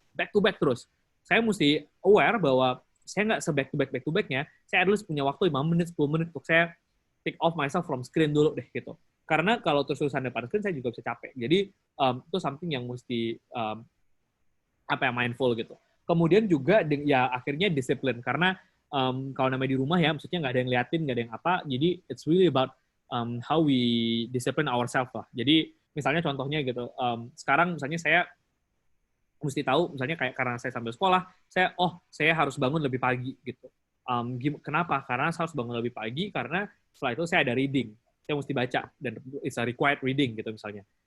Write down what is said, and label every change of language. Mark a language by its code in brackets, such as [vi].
[id] Back-to-back terus. Saya mesti aware bahwa saya nggak se-back-to-back-nya, saya at least punya waktu 5 menit, 10 menit untuk saya [en] take off myself from screen [id] dulu deh gitu. Karena kalau terus-terusan depan screen saya juga bisa capek. Jadi itu something yang mesti mindful gitu. Kemudian juga ya akhirnya disiplin, karena kalau namanya di rumah ya, maksudnya nggak ada yang liatin, nggak ada yang apa. Jadi [en] it's really about how we discipline ourselves [id] lah. Jadi misalnya contohnya gitu, sekarang misalnya saya mesti tahu, misalnya kayak karena saya sambil sekolah, saya harus bangun lebih pagi gitu. Kenapa? Karena saya harus bangun lebih pagi karena setelah itu saya ada reading, saya mesti baca dan [en] it's a required reading [id] gitu misalnya.